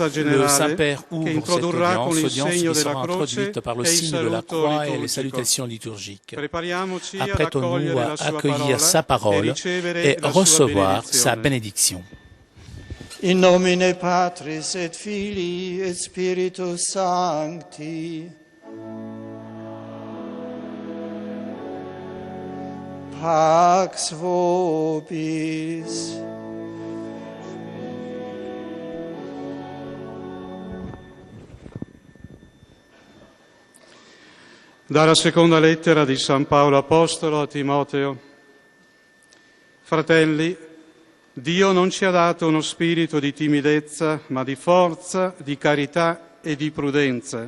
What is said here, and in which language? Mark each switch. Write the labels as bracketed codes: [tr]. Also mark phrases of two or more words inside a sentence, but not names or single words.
[fr] Le [it] generale [fr] Saint-Père [it] che [fr] ouvre cette [it] introdurrà con il [fr] audience [it] segno [fr] qui [it] della [fr] sera [it] croce [fr] introduite par le [it] e il [fr] signe de la [it] saluto [fr] croix et les [it] liturgico. [fr] salutations liturgiques. [it] Prepariamoci ad [fr] Apprêtons-nous [it] accogliere [fr] à [it] la sua [fr] accueillir sa [it] parola e [fr] parole [it] ricevere [fr] et [it] la sua [fr] recevoir sa [it] benedizione. [fr] bénédiction. [la] In nomine Patris et Filii et Spiritus Sancti. Pax vobis. [it] Dalla seconda lettera di San Paolo Apostolo a Timoteo. Fratelli, Dio non ci ha dato uno spirito di timidezza, ma di forza, di carità e di prudenza.